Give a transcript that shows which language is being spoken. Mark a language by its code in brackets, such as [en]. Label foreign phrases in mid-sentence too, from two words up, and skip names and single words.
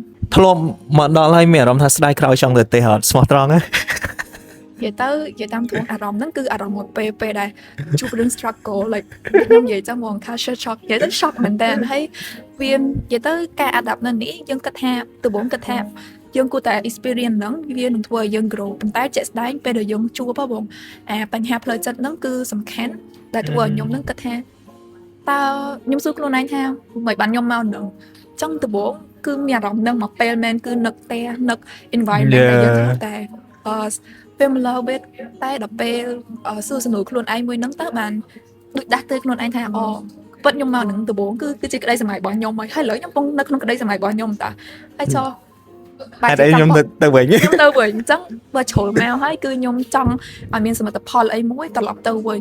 [km] ធ្លាប់មកដល់ហើយមានអារម្មណ៍ថាស្ដាយក្រោយចង់ទៅទេអត់ស្មោះត្រង់ហ្នឹង និយាយតាមទ្រង់អារម្មណ៍ហ្នឹងគឺអារម្មណ៍មួយពេលដែលជួបរឿង [en] struggle like [km] ខ្ញុំនិយាយចឹងហ្មង [en] culture shock [km] និយាយទៅ shock មែនតើហើយវានិយាយទៅការ adapt នៅនេះយើងគិតថាដំបូងគិតថាយើងគួរតែ experience ហ្នឹងវានឹងធ្វើឲ្យយើង grow ប៉ុន្តែជាក់ស្ដែងពេលដែលយើងជួបបងបញ្ហាផ្លូវចិត្តហ្នឹងគឺសំខាន់ដែលធ្វើឲ្យខ្ញុំហ្នឹងគិតថាតើខ្ញុំសួរខ្លួនឯងថាមិនបានខ្ញុំមកហ្នឹងចង់ដំបូងគឺមានអារម្មណ៍ហ្នឹងមកពេលមែនគឺនឹកផ្ទះនឹក environment ដែលយើងធ្វើតែ [en] familiar with [km] តែដល់ពេលសួរសំណួរខ្លួនឯងមួយហ្នឹងតើបានដូចដាស់តឿនខ្លួនឯងថាពិតខ្ញុំមកនឹងដំបូងគឺជាក្តីសម័យរបស់ខ្ញុំហើយឥឡូវខ្ញុំកំពុងនៅក្នុងក្តីសម័យរបស់ខ្ញុំតាហើយចុះ តែខ្ញុំទៅវិញ ខ្ញុំទៅវិញអញ្ចឹងបើជ្រុលមកហើយគឺខ្ញុំចង់ឲ្យមានសមិទ្ធផលអីមួយត្រឡប់ទៅវិញ